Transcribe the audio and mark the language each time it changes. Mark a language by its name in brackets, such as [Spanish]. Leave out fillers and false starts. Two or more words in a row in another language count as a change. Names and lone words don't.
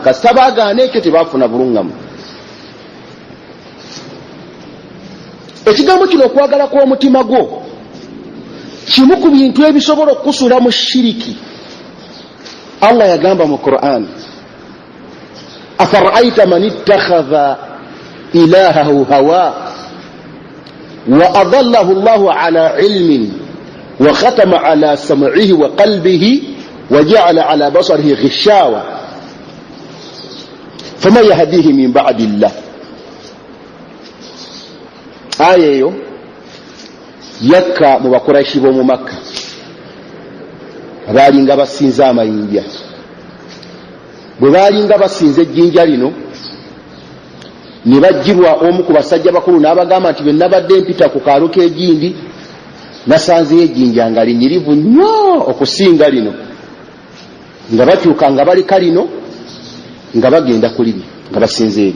[Ganda] kasita baagaana ekyo tebaafuna buluŋŋamu. ekigambo kino okwagala kw'omutima gwo kimu ku bintu ebisobola okukusula mu shiriki. Allah yagamba mu Qur'an, [Arabic] أفرأيت من اتخذ إلهه هواه وأضله الله على علم وختم على سمعه وقلبه وجعل على بصره غشاوة فما يهديه من بعد الله. [Ganda] آية يو yakka mu bakuraishi b'omu Makka baalinga basinza amayinja. Bwe baalinga basinza ejjinja lino ne bajjirwa omu ku basajja bakulu n'abagamba nti bwe nabadde mpita ku kaalo k'ejjindi nasanzeyo ejjinja nga linyirivu nnyo okusinga lino, nga bakyuka nga baleka lino nga bagenda ku liri nga basinza eri.